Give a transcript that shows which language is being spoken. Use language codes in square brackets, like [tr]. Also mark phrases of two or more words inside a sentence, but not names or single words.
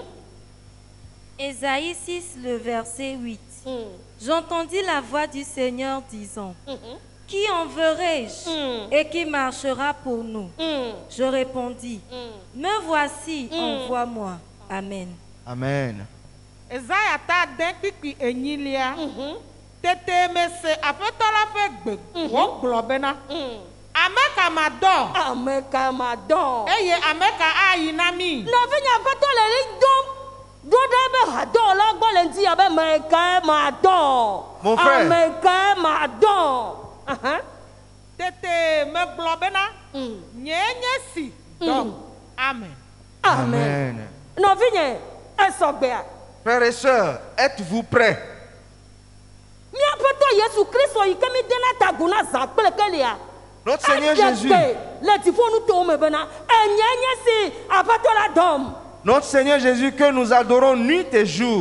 [fr] Ésaïe 6, le verset 8. J'entendis la voix du Seigneur disant, qui enverrai-je et qui marchera pour nous? Je répondis, me voici, envoie-moi. Amen. Amen. [ee] Esaïe ta den kpikpi enyilia. Tete me se aƒetɔ la ƒe gbe wògblɔ bena. Ame ka ma dɔ? Ame ka ma dɔ? Eye ame ka ayi na mi? Nɔvinya aƒetɔ le li dom. Do ɖe be hadɔ la gbɔ le ŋuti abe ame ka ma dɔ? [fr] Mon frère. [ee] Ame ka ma dɔ? Tete me gblɔ bena. Nye nye si dɔ. Amen. Amen. Nɔvinye esɔgbea. [fr] Frères et sœurs, êtes-vous prêts? Notre Seigneur Jésus. Notre Seigneur Jésus que nous adorons nuit et jour.